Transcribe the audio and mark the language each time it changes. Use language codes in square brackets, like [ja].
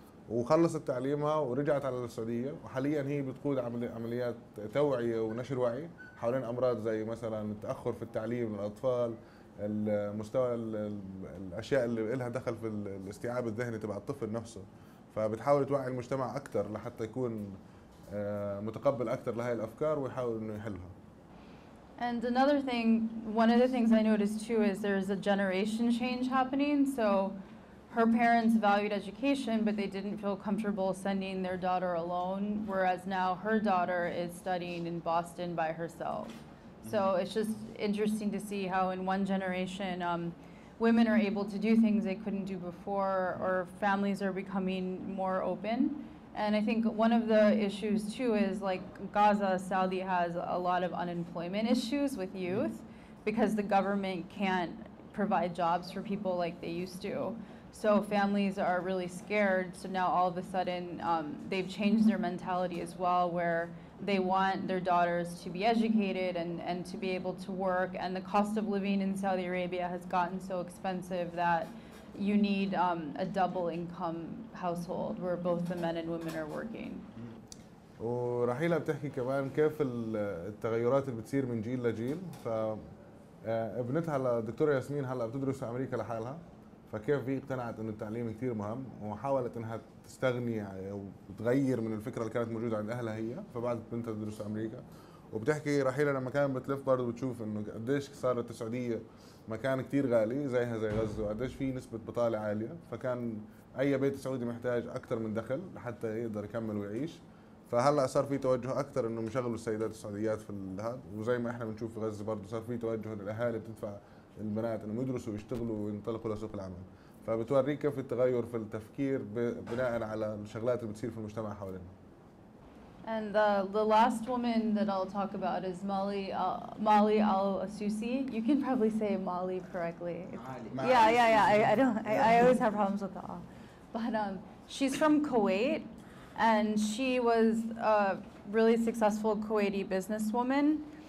[ar] وخلصت تعليمها ورجعت على السعوديه، وحاليا هي بتقود عمليات توعيه ونشر وعي حوالين امراض زي مثلا التاخر في التعليم للاطفال، المستوى الاشياء اللي لها دخل في الاستيعاب الذهني تبع الطفل نفسه، فبتحاول توعي المجتمع اكثر لحتى يكون متقبل اكثر لهي الافكار ويحاول انه يحلها. [en] And another thing, one of the things I noticed too is there's a generation change happening. So her parents valued education, but they didn't feel comfortable sending their daughter alone, whereas now her daughter is studying in Boston by herself. So it's just interesting to see how in one generation women are able to do things they couldn't do before, or families are becoming more open. And I think one of the issues too is like Gaza, Saudi has a lot of unemployment issues with youth because the government can't provide jobs for people like they used to. So families are really scared. So now all of a sudden they've changed their mentality as well, where they want their daughters to be educated and to be able to work. And the cost of living in Saudi Arabia has gotten so expensive that you need a double income household where both the men and women are working. [ar] ورحيلة بتحكي كمان كيف التغيرات اللي بتصير من جيل لجيل. فابنتها الدكتورة ياسمين هلا بتدرس في امريكا لحالها، فكيف هي اقتنعت انه التعليم كثير مهم وحاولت انها تستغني وتغير من الفكره اللي كانت موجوده عند اهلها هي، فبعدت بنتها تدرس في امريكا. وبتحكي رحيلة لما كانت بتلف برضه بتشوف انه قديش صارت السعوديه مكان كثير غالي زيها زي غزه، وقديش في نسبه بطاله عاليه، فكان اي بيت سعودي محتاج اكثر من دخل لحتى يقدر يكمل ويعيش. فهلا صار في توجه اكثر انه يشغلوا السيدات السعوديات في هذا، وزي ما احنا بنشوف في غزه برضه صار في توجه للاهالي بتدفع البنات انهم يدرسوا ويشتغلوا وينطلقوا لسوق العمل. فبتوريك كيف التغير في التفكير بناء على الشغلات اللي بتصير في المجتمع حوالينا. [en] And the last woman that I'll talk about is Mali Al-Asusi. You can probably say Mali correctly. I always have problems with the A. But she's from Kuwait, and she was a really successful Kuwaiti businesswoman.